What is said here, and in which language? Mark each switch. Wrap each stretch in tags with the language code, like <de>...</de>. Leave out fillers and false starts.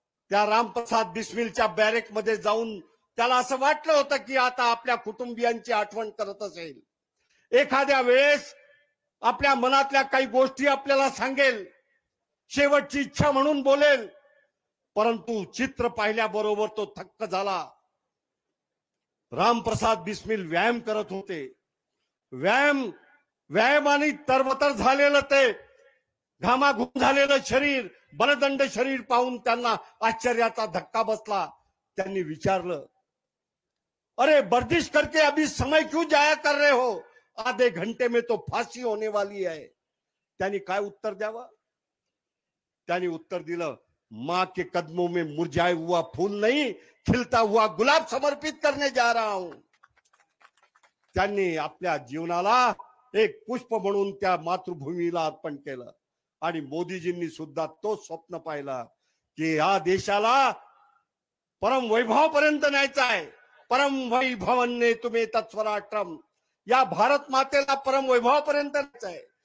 <mr>त्या रामप्रसाद बिस्मिलच्या बॅरेकमध्ये जाऊन त्याला असं वाटलं होतं की आता आपल्या कुटुंबियांची आठवण करत असेल, एखाद्या वेळेस आपल्या मनातल्या काही गोष्टी आपल्याला सांगेल, शेवटची इच्छा म्हणून बोलेल। परंतु चित्र पाहिल्याबरोबर तो थक्क झाला। रामप्रसाद बिस्मिल व्यायाम करत होते। व्यायाम व्यायामाने तरबतर झालेलं ते घामाघूम झालेलं शरीर, बलदंड शरीर पाहून त्यांना आश्चर्याचा धक्का बसला. त्यांनी विचारलं,</mr> <hi>अरे वर्जिश करके अभी समय क्यों जाया कर रहे हो, आधे घंटे में तो फांसी होने वाली है.</hi> <mr>त्यांनी काय उत्तर द्यावं? त्यांनी उत्तर दिलं,</mr> <hi>मां के कदमों में मुरझाया हुआ फूल नहीं, खिलता हुआ गुलाब समर्पित करने जा रहा हूं.</hi> <mr>त्यांनी आपल्या जीवनाला एक पुष्प म्हणून त्या मातृभूमीला अर्पण केलं. आणि मोदीजींनी सुद्धा तो स्वप्न पाहिला की या देशाला परम वैभवापर्यंत न्यायचा आहे. परम वैभवन्ने तुम्ही तत्स्वराष्ट्रम, या भारत मातेला परम वैभवापर्यंत न्यायचं आहे.</mr>